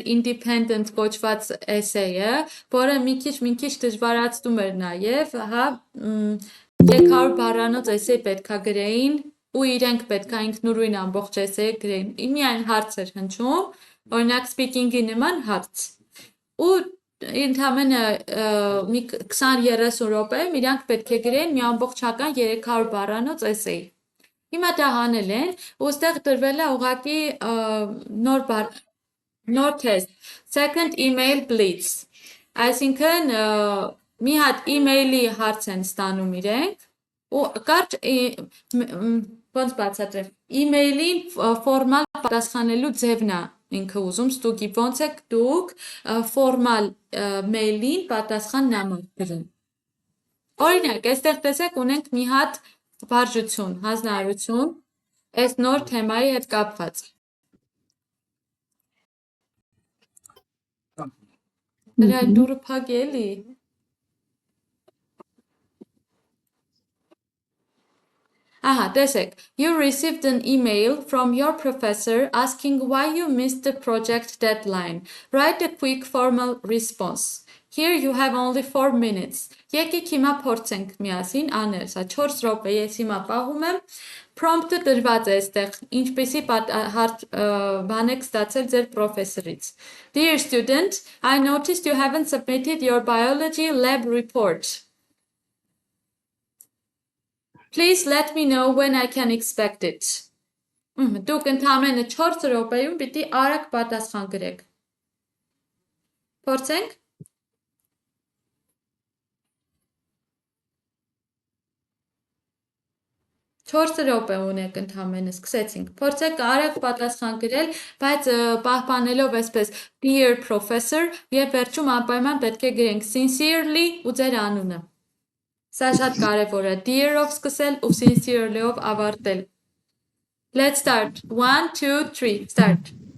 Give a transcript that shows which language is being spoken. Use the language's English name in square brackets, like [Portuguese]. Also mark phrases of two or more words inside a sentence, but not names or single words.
[Armenian] independent կոչված essay-ը, որը մի քիչ դժվարացնում էր նաև, հա, 300 բառանոց essay պետքա գրեին ու իրենք պետքա ինքնուրույն ամբողջ essay գրեին։ Միայն հարց էր հնչում, օրինակ speaking-ի նման հարց։ Ու ընդամենը մի 20-30 րոպեում իրանք պետք է գրեին մի ամբողջական 300 բառանոց essay։ Հիմա դա հանել են, ու ստեղ տրվել է ուղղակի նոր թեստ, [English] second email blitz, [Armenian] այսինքն մի հատ email-ի հարց են ստանում իրենք, ու կարճ ոնց բացատրեմ, email-ին ֆորմալ պատասխանելու ձևն է ինքը ուզում ստուգի, ոնց եք դուք ֆորմալ mail-ին պատասխան նամակ գրում։ Օրինակ, այստեղ տեսեք ունենք մի հատ վարժություն, հանձնարարություն, այս նոր թեմայի հետ կապված։ Դրա դուրը փակ է էլի։ Aha, տեսեք, [English] you received an email from your professor asking why you missed the project deadline. Write a quick formal response. Here you have only 4 minutes. [Armenian] Եկեք հիմա փորձենք միասին անել, սա 4 րոպե ես հիմա պահում եմ, prompt-ը դրված է այստեղ, ինչպեսի բան եք ստացել ձեր պրոֆեսորից։ [English] Dear student, I noticed you haven't submitted your biology lab report. Please let me know when I can expect it. [Armenian] Դուք ընդամենը 4 րոպեում պիտի արագ պատասխան գրեք։ Փորձենք։ 4 րոպե ունեք ընդամենը, սկսեցինք։ Փորձեք արագ պատասխան գրել, բայց պահպանելով այսպես [English] dear professor [Armenian] եւ վերջում անպայման պետք է գրենք sincerely ու ձեր անունը։ Սա շատ կարևոր է, dear-ով սկսել ու sincerely-ով ավարտել։ [English] Let's start. 1, 2, 3, start.